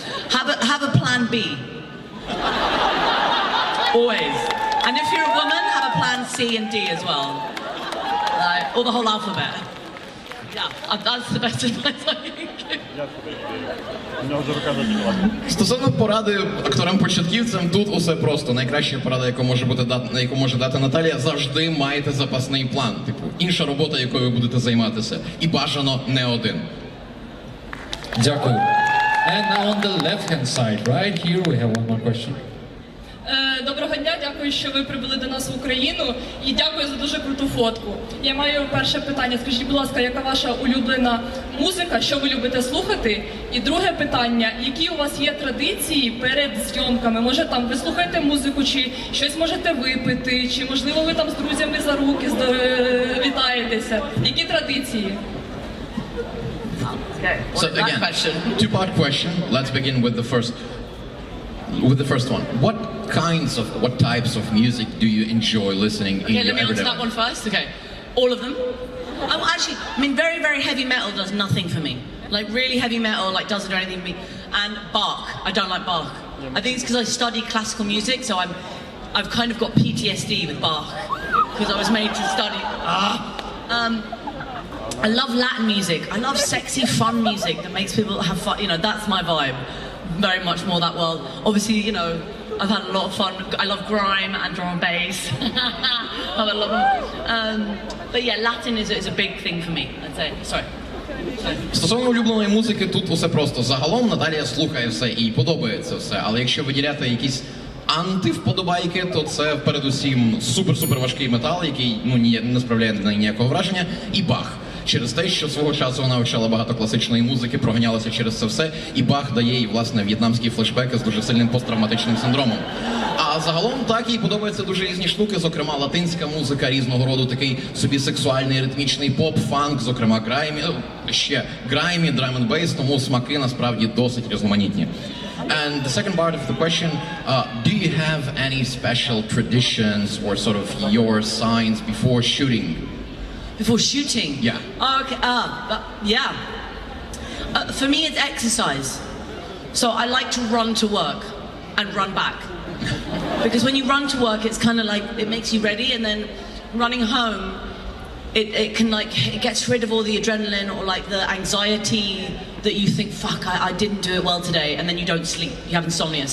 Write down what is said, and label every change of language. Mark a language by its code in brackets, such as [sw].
[en] Have a plan B. Always. And if you're a woman, have a plan C and D as well. Or the whole alphabet. Yeah, that's the best advice I can give. [uk] Стосовно поради акторам-початківцям, тут усе просто. Найкраща порада, яку може дати Наталія, завжди майте запасний план. Типу, інша робота, якою ви будете займатися. І бажано не один. Дякую. [en] And now on the left-hand side, right here we have one more question. [uk] Доброго дня, дякую, що ви прибули до нас в Україну, і дякую за дуже круту фотку. Я маю перше питання. Скажіть, будь ласка, яка ваша улюблена музика, що ви любите слухати? І друге питання, які у вас є традиції перед зйомками? Може, там ви слухаєте музику, чи щось можете випити, чи можливо ви там з друзями за руки вітаєтеся? Які традиції? [en] So again, two-part question. Let's begin with the first one. What types of music do you enjoy listening in your everyday life? Okay, let me answer that one first. Okay, all of them. Actually, I mean, very, very heavy metal does nothing for me. Like really heavy metal, like doesn't do anything for me. And Bach, I don't like Bach. I think it's because I study classical music, so I've kind of got PTSD with Bach because I was made to study. I love Latin music. I love sexy, fun music that makes people have fun. You know, that's my vibe. Very much more that world. Obviously, you know, I've had a lot of fun. I love grime and drum and bass. I love them. But yeah, Latin is a big thing for me, I'd say. Sorry. [uk] Стосовно улюбленої музики, тут усе просто. Загалом Наталія слухає все і подобається все. Але якщо виділяти якісь антивподобайки, то це передусім супер-супер важкий метал, який не справляє на неї ніякого враження, і Бах. Через те, що свого часу вона вивчала багато класичної музики, проганялася через це все, і Бах дає їй, власне, в'єтнамські флешбеки з дуже сильним посттравматичним синдромом. А загалом так їй подобаються дуже різні штуки, зокрема латинська музика, різного роду такий собі сексуальний ритмічний поп, фанк, зокрема граймі, драм н бейс, тому смаки насправді досить різноманітні. [en] And the second part of the question, do you have any special traditions or sort of your signs before shooting? Before shooting? Yeah. Okay, yeah. For me, it's exercise. So I like to run to work and run back. Because when you run to work, it's kind of like, it makes you ready, and then running home, it can like, it gets rid of all the adrenaline or like the anxiety that you think, fuck, I didn't do it well today, and then you don't sleep, you have insomnia.